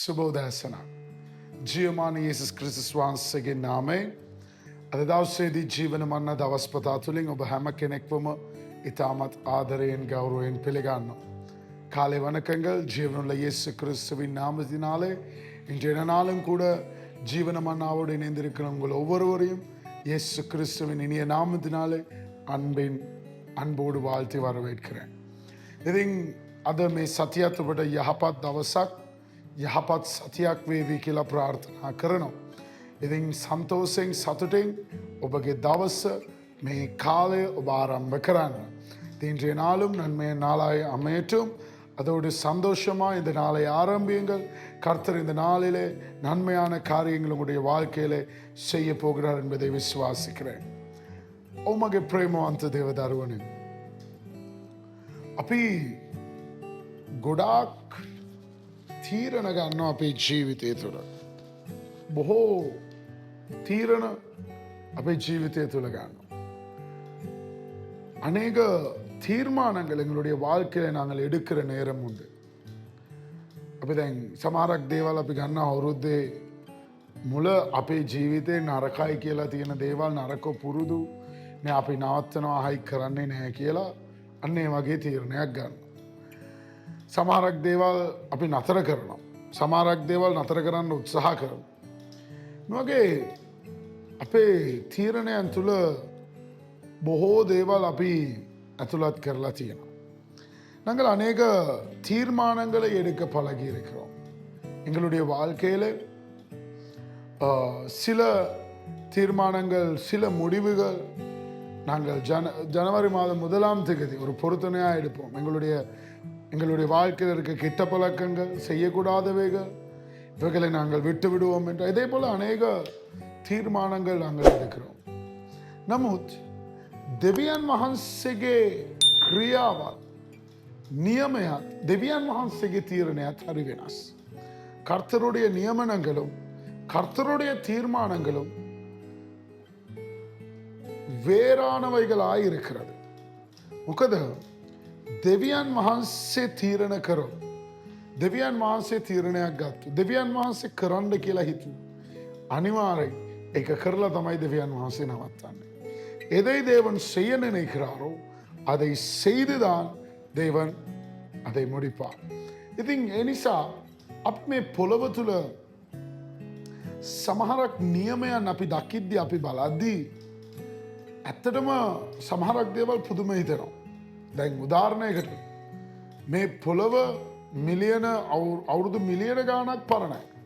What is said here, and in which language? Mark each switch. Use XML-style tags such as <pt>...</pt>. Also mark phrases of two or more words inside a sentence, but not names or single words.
<si>සුබෝදෑසන ජීවමාන යේසුස් ක්‍රිස්තුස් වහන්සේගේ නාමයෙන් අද දවසේදී ජීවන මන්න දවස් පතා තුළින් ඔබ හැම කෙනෙක්වම ඉතාමත් ආදරයෙන් கௌரவයෙන් පිළිගන්නවා.</si> <ta>காலை வணக்கங்கள். ஜீவனுள்ள இயேசு கிறிஸ்துவின் நாமத்தினாலே இன்றைய நாளும் கூட ஜீவன மன்னாவோடு இணைந்திருக்கிற உங்கள் ஒவ்வொருவரையும் இயேசு கிறிஸ்துவின் இனிய நாமத்தினாலே அன்போடு வாழ்த்தி வரவேற்கிறேன்.</ta> <si>ඉතින් අද මේ සතියතුබට යහපත් දවසක් යහපත් සතියක් වේවි කියලා ප්‍රාර්ථනා කරනවා. ඉතින් සන්තෝෂයෙන් සතුටින් ඔබගේ දවස මේ කාලය ඔබ ආරම්භ කරන්න.</si> <ta>இன்றைய நாளும் நன்மைய நாளாய் அமையட்டும். அதோடு சந்தோஷமாக இந்த நாளை ஆரம்பியுங்கள். கர்த்தர் இந்த நாளிலே நன்மையான காரியங்கள் உங்களுடைய வாழ்க்கையிலே செய்ய போகிறார் என்பதை விசுவாசிக்கிறேன்.</ta> <si>ඔමගේ ප්‍රේමවන්ත දේවදරුවනේ, අපි ගොඩාක් තීරණ ගන්නවා අපේ ජීවිතය තුළ. බොහෝ තීරණ අපේ ජීවිතය තුළ ගන්නවා.</si> <ta>அநேக தீர்மானங்கள் எங்களுடைய வாழ்க்கையில் நாங்கள் எடுக்கிற நேரம் உண்டு.</ta> <si>අපි දැන් සමහරක් දේවල් අපි ගන්නවා අවුරුද්දේ මුල අපේ ජීවිතේ නරකයි කියලා තියෙන දේවල් නරක පුරුදු නේ අපි නවත්තනවා හයි කරන්නේ නැහැ කියලා අන්න ඒ වගේ තීරණයක් ගන්නවා. සමහරක් දේවල් අපි නතර කරනවා. සමහරක් දේවල් නතර කරන්න උත්සාහ කරනවා. මේ වගේ අපේ තීරණයන් තුළ බොහෝ දේවල් අපි ඇතුළත් කරලා තියෙනවා.</si> <ta>நாங்கள் அநேக தீர்மானங்களை எடுக்க பழகி இருக்கிறோம். எங்களுடைய வாழ்க்கையில் சில தீர்மானங்கள், சில முடிவுகள் நாங்கள் ஜனவரி மாதம் 1ஆம் தேதி ஒரு பொருத்தனையாக எடுப்போம். எங்களுடைய வாழ்க்கையில் இருக்க கெட்ட பழக்கங்கள், செய்யக்கூடாதவைகள், இவைகளை நாங்கள் விட்டு விடுவோம் என்ற இதே போல அநேக தீர்மானங்கள் நாங்கள் எடுக்கிறோம்.</ta> <si>නමුත් දෙවියන් වහන්සේගේ ක්‍රියාවත්, நியமයක්, දෙවියන් වහන්සේගේ තීරණයත් හරි වෙනස්.</si> <ta>கர்த்தருடைய நியமனங்களும் கர்த்தருடைய தீர்மானங்களும் வேறானவைகளாய் இருக்கிறது.</ta> <si>මොකද දෙවියන් වහන්සේ තීරණ කරොත්, දෙවියන් වහන්සේ තීරණයක් ගත්තු, දෙවියන් වහන්සේ කරන්න කියලා හිතුව, අනිවාර්යෙන් ඒක කරලා තමයි දෙවියන් වහන්සේ නවත්තන්නේ.</si> <ta>எதை தேவன் செய்ய நினைக்கிறாரோ அதை செய்துதான் தேவன் அதை முடிப்பார்.</ta> <si>ඉතින් ඒ නිසා අපි මේ පොළව තුළ සමහරක් නියමයන් අපි දකිද්දී, අපි බලද්දී ඇත්තටම සමහරක් දේවල් පුදුම හිතෙනවා. දැන් උදාහරණයකට මේ පොළව අවුරුදු මිලියන ගාණක් පරණයි.</si>